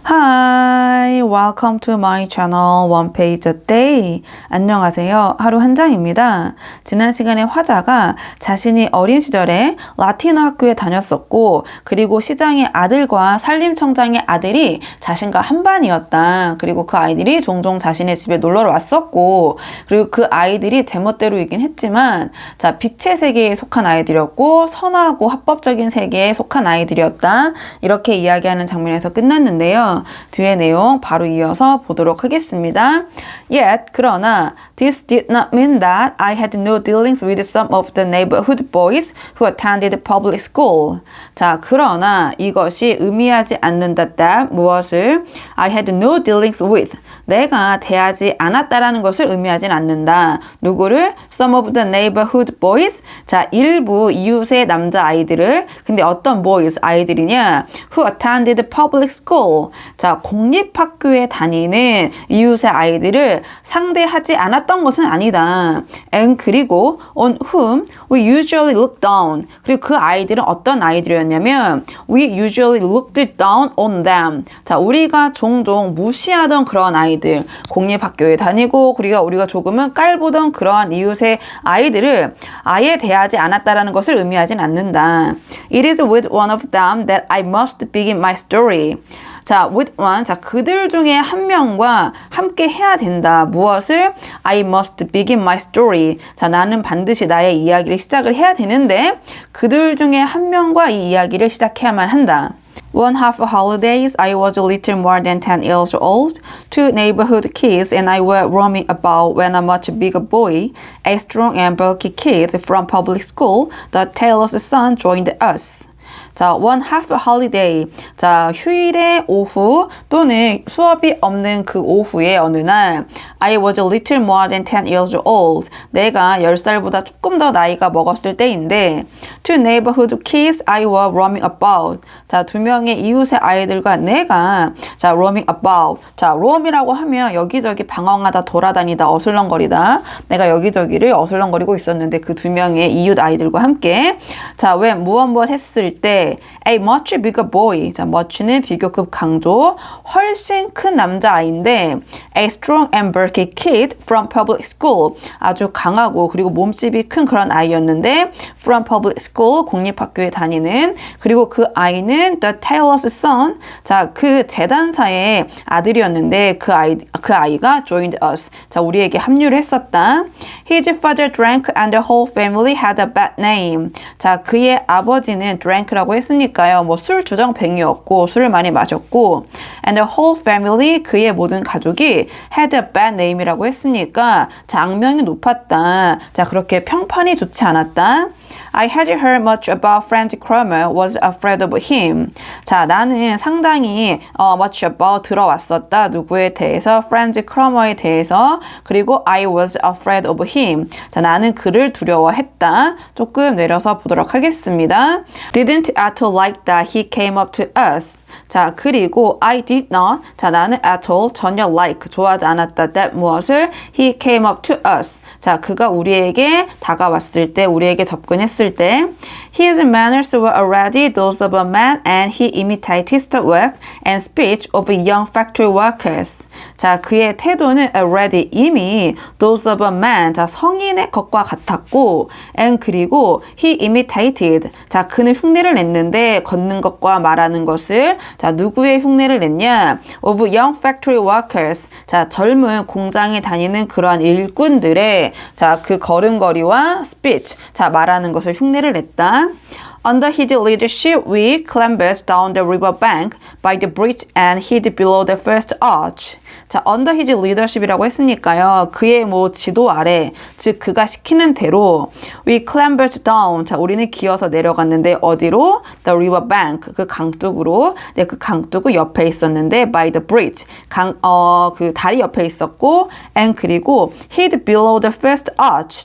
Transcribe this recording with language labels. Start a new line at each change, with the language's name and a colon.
English: Hi, welcome to my channel One Page a Day.
Korean: 안녕하세요. 하루 한 장입니다. 지난 시간에 화자가 자신이 어린 시절에 라틴어 학교에 다녔었고 그리고 시장의 아들과 산림청장의 아들이 자신과 한 반이었다. 그리고 그 아이들이 종종 자신의 집에 놀러 왔었고 그리고 그 아이들이 제멋대로이긴 했지만 자, 빛의 세계에 속한 아이들이었고 선하고 합법적인 세계에 속한 아이들이었다. 이렇게 이야기하는 장면에서 끝났는데요. 뒤에 내용 바로 이어서 보도록 하겠습니다.
English: Yet,
Korean: 그러나
English: this did not mean that I had no dealings with some of the neighborhood boys who attended public school.
Korean: 자, 그러나 이것이 의미하지 않는다 that 무엇을
English: I had no dealings with
Korean: 내가 대하지 않았다라는 것을 의미하진 않는다. 누구를?
English: Some of the neighborhood boys.
Korean: 자, 일부 이웃의 남자 아이들을. 근데 어떤 boys 아이들이냐?
English: Who attended public school.
Korean: 자, 공립학교에 다니는 이웃의 아이들을 상대하지 않았던 것은 아니다.
English: And
Korean: 그리고
English: on whom we usually look down.
Korean: 그리고 그 아이들은 어떤 아이들이었냐면
English: we usually looked down on them.
Korean: 자, 우리가 종종 무시하던 그런 아이들. 공립학교에 다니고 그리고 우리가 조금은 깔보던 그러한 이웃의 아이들을 아예 대하지 않았다라는 것을 의미하진 않는다.
English: It is with one of them that I must begin my story.
Korean: 자,
English: with one,
Korean: 자, 그들 중에 한 명과 함께 해야 된다. 무엇을?
English: I must begin my story.
Korean: 자, 나는 반드시 나의 이야기를 시작을 해야 되는데 그들 중에 한 명과 이 이야기를 시작해야만 한다.
English: One half holidays, I was a little more than 10 years old. Two neighborhood kids and I were roaming about when a much bigger boy, a strong and bulky kid from public school, the tailor's son, joined us. 자, one half holiday.
Korean: 자, 휴일의 오후 또는 수업이 없는 그 오후의 어느 날
English: I was a little more than 10 years old.
Korean: 내가 10살보다 조금 더 나이가 먹었을 때인데
English: Two neighborhood kids I were roaming about.
Korean: 자, 두 명의 이웃의 아이들과 내가 자,
English: roaming about.
Korean: 자, roam이라고 하면 여기저기 방황하다 돌아다니다 어슬렁거리다. 내가 여기저기를 어슬렁거리고 있었는데 그 두 명의 이웃 아이들과 함께 자, 왜 무엇 했을 때
English: A much bigger boy.
Korean: 자, much는 비교급 강조. 훨씬 큰 남자아이인데
English: A strong and bulky kid from public school.
Korean: 아주 강하고 그리고 몸집이 큰 그런 아이였는데
English: from public school.
Korean: 공립학교에 다니는 그리고 그 아이는
English: the tailor's son.
Korean: 자, 그 재단사의 아들이었는데 그 아이가
English: joined us.
Korean: 자, 우리에게 합류를 했었다.
English: His father drank and the whole family had a bad name.
Korean: 자, 그의 아버지는 drank라고 했으니까요. 뭐 술 주정뱅이였고 술을 많이 마셨고
English: and the whole family
Korean: 그의 모든 가족이
English: had a bad name
Korean: 이라고 했으니까 자, 악명이 높았다. 자, 그렇게 평판이 좋지 않았다.
English: I had heard much about Franz Kramer, was afraid of him.
Korean: 자, 나는 상당히
English: much about
Korean: 들어왔었다. 누구에 대해서? Franz Kramer에 대해서. 그리고
English: I was afraid of him.
Korean: 자, 나는 그를 두려워했다. 조금 내려서 보도록 하겠습니다.
English: Didn't at all like that he came up to us.
Korean: 자, 그리고
English: I did not.
Korean: 자, 나는
English: at all
Korean: 전혀 like 좋아하지 않았다.
English: That
Korean: 무엇을?
English: He came up to us.
Korean: 자, 그가 우리에게 다가왔을 때, 우리에게 접근했을 때
English: His manners were already those of a man and he imitated the work and speech of young factory workers.
Korean: 자, 그의 태도는
English: already
Korean: 이미
English: those of a man.
Korean: 자, 성인의 것과 같았고 and 그리고
English: he imitated.
Korean: 자, 그는 흉내를 냈는데 걷는 것과 말하는 것을 자, 누구의 흉내를 냈냐?
English: Of young factory workers.
Korean: 자, 젊은 공장에 다니는 그러한 일꾼들의 자, 그 걸음걸이와 speech. 자, 말하는 것을 흉내를 냈다.
English: Under his leadership, we clambered down the river bank by the bridge and hid below the first arch.
Korean: 자,
English: under his leadership
Korean: 이라고 했으니까요. 그의 뭐 지도 아래, 즉 그가 시키는 대로
English: we clambered down.
Korean: 자, 우리는 기어서 내려갔는데 어디로?
English: The river bank.
Korean: 그 강둑으로. 네, 그 강둑은 옆에 있었는데
English: by the bridge.
Korean: 그 다리 옆에 있었고
English: and 그리고 hid below the first arch.